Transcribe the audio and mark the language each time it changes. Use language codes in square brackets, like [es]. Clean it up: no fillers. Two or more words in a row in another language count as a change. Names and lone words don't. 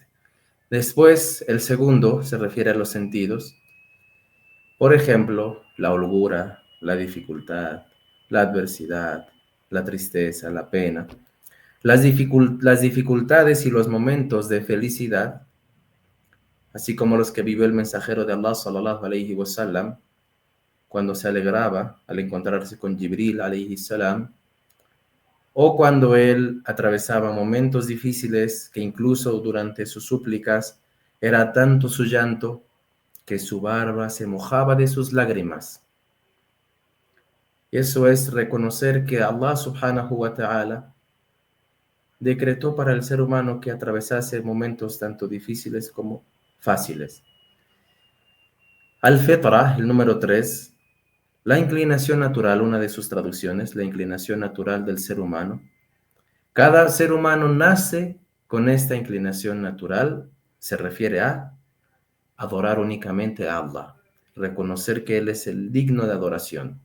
[es] Después, el segundo se refiere a los sentidos. Por ejemplo, la holgura, la dificultad, la adversidad, la tristeza, la pena. Las dificultades y los momentos de felicidad, así como los que vivió el mensajero de Allah, [ar] صلى الله عليه وسلم, [es] cuando se alegraba al encontrarse con Jibril, [ar] عليه السلام, [es] o cuando él atravesaba momentos difíciles que incluso durante sus súplicas era tanto su llanto que su barba se mojaba de sus lágrimas. Eso es reconocer que Allah [ar] سبحانه وتعالى [es] decretó para el ser humano que atravesase momentos tanto difíciles como fáciles. Al-Fitra, el número 3, la inclinación natural, una de sus traducciones, la inclinación natural del ser humano. Cada ser humano nace con esta inclinación natural, se refiere a adorar únicamente a Allah, reconocer que Él es el digno de adoración.